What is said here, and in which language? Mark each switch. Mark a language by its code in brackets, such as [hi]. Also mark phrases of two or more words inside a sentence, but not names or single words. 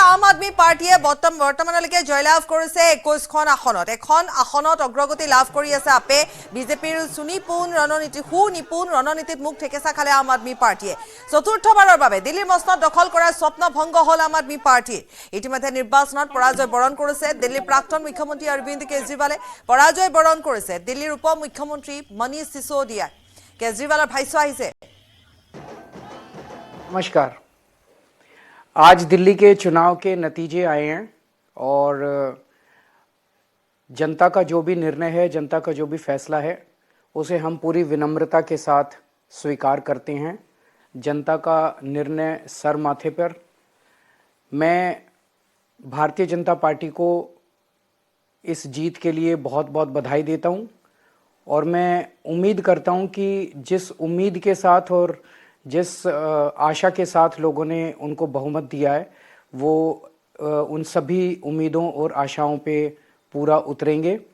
[as] আম আদমি পাৰ্টিয়ে বৰ্তমানলৈকে জয়লাভ কৰিছে 21খন আসনত এখন আসনত অগ্ৰগতি লাভ কৰি আছে আপে বিজেপিৰ সুনিপুণ ৰণনীতিত মুখ ঠেকেচা খালে আম আদমি পাৰ্টিয়ে চতুৰ্থবাৰৰ বাবে দিল্লীৰ মসনদ দখল কৰাৰ স্বপ্ন ভংগ হল আম আদমি পাৰ্টিৰ ইতিমধ্যে নিৰ্বাচনত পৰাজয় বৰণ কৰিছে দিল্লীৰ প্ৰাক্তন মুখ্যমন্ত্ৰী অৰবিন্দ কেজৰিৱালে পৰাজয় বৰণ কৰিছে দিল্লীৰ উপ মুখ্যমন্ত্ৰী মনীষ সিসোদিয়া কেজৰিৱালৰ ভাষ্য আহিছে [hi] नमस्कार आज दिल्ली के चुनाव के नतीजे आए हैं और जनता का जो भी निर्णय है जनता का जो भी फैसला है उसे हम पूरी विनम्रता के साथ स्वीकार करते हैं जनता का निर्णय सर माथे पर मैं भारतीय जनता पार्टी को इस जीत के लिए बहुत बहुत बधाई देता हूं और मैं उम्मीद करता हूं कि जिस उम्मीद के साथ और जिस आशा के साथ लोगों ने उनको बहुमत दिया है वो उन सभी उम्मीदों और आशाओं पे पूरा उतरेंगे